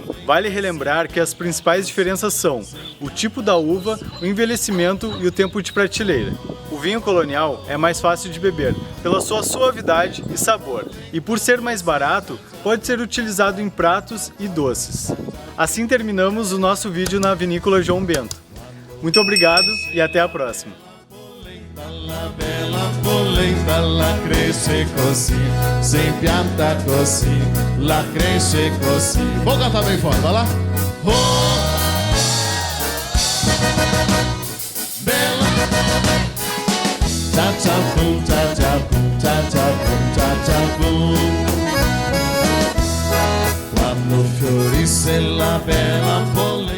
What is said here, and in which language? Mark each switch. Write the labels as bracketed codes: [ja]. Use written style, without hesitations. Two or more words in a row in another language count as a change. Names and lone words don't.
[pt] Vale relembrar que as principais diferenças são o tipo da uva, o envelhecimento e o tempo de prateleira. O vinho colonial é mais fácil de beber, pela sua suavidade e sabor, e por ser mais barato, pode ser utilizado em pratos e doces. Assim terminamos o nosso vídeo na Vinícola João Bento. Muito obrigado e até a próxima! [vec] La bella polenta la cresce così, se impianta così, la cresce così. [pt] Vou cantar bem forte, vai lá. Oh, bella, cha cha boom, cha cha boom, cha cha boom, cha cha boom. [vec] Quando fiorisse la bella polenta